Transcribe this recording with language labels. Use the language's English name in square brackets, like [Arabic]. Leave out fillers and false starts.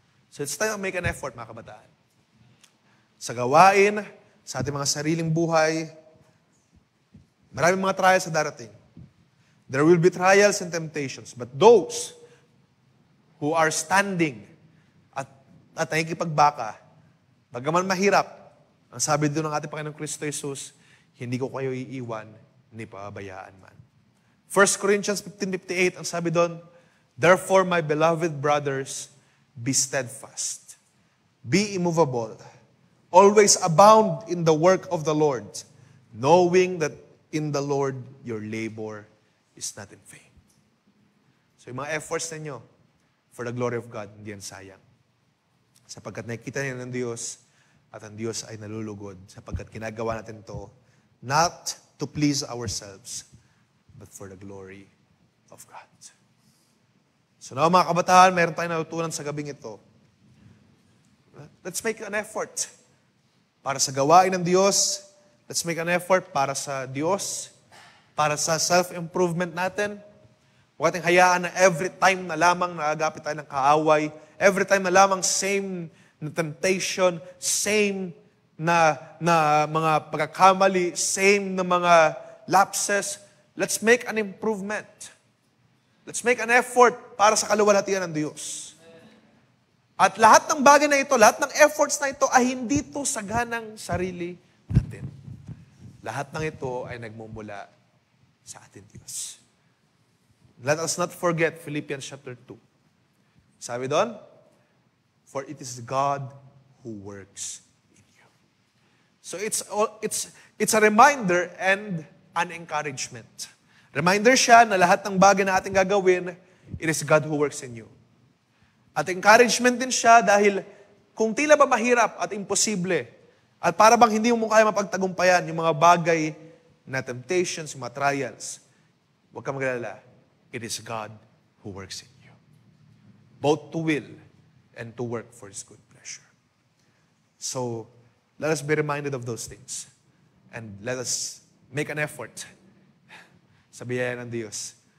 [English] So it's time to make an effort, [Filipino] mga kabataan. Sa gawain, sa ating mga sariling buhay, maraming mga trials sa darating. [English] There will be trials and temptations. But those who are standing [Filipino] at nakikipagbaka, bagaman mahirap, ang sabi doon ng ating Panginoong Kristo Jesus, hindi ko kayo iiwan, ni pabayaan man. [English] 1 Corinthians 15:58, [Filipino] ang sabi doon, [English] therefore, my beloved brothers, be steadfast, be immovable, always abound in the work of the Lord, knowing that in the Lord your labor is not in vain. [Filipino] So yung mga efforts ninyo [English] for the glory of God, [Filipino] hindi yan sayang. Sapagkat nakikita niya ng Diyos at ang Diyos ay nalulugod sapagkat ginagawa natin to [English] not to please ourselves, but for the glory of God. [Filipino] So now mga kabataan, meron tayong natutunan sa gabing ito. [English] Let's make an effort [Filipino] para sa gawain ng Diyos. [English] Let's make an effort [Filipino] para sa Diyos, para sa self-improvement natin. Huwag nating hayaan na every time na lamang naagapit tayo ng kaaway, every time na lamang same na temptation, same na mga pagkakamali, same na mga lapses, [English] let's make an improvement. Let's make an effort [Filipino] para sa kaluwalhatian ng Diyos. At lahat ng bagay na ito, lahat ng efforts na ito ay hindi ito sa ganang sarili natin. Lahat ng ito ay nagmumula sa ating Diyos. [English] Let us not forget Philippians chapter 2. [Filipino] Sabi doon, [English] for it is God who works in you. So it's a reminder and an encouragement. [Filipino] Reminder siya na lahat ng bagay na ating gagawin, [English] it is God who works in you. [Filipino] At encouragement din siya dahil kung tila ba mahirap at imposible, at para bang hindi mo kaya mapagtagumpayan yung mga bagay na temptations, yung mga trials, huwag kang magalala. [English] It is God who works in you. Both to will and to work for His good pleasure. So, let us be reminded of those things. And let us make an effort [Filipino] sa biyaya ng Diyos.